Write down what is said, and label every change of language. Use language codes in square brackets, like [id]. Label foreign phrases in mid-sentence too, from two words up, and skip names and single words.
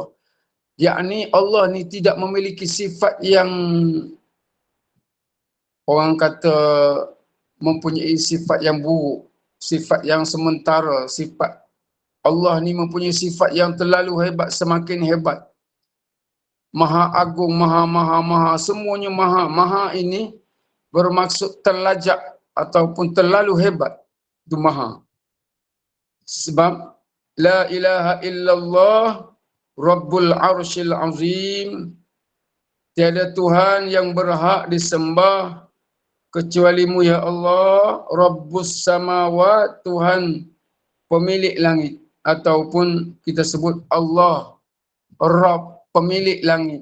[ms] Yakni Allah ni tidak memiliki sifat yang orang kata mempunyai sifat yang buruk, sifat yang sementara, sifat Allah ni mempunyai sifat yang terlalu hebat, semakin hebat. Maha agung, maha, semuanya maha. Maha ini bermaksud terlajak ataupun terlalu hebat. Itu maha. Sebab [ar] لا إله إلا الله رب العرش العظيم, [ms] tiada Tuhan yang berhak disembah kecuali-Mu ya Allah. [ar] رب السماوات, [ms] Tuhan pemilik langit, ataupun kita sebut Allah Rabb, pemilik langit.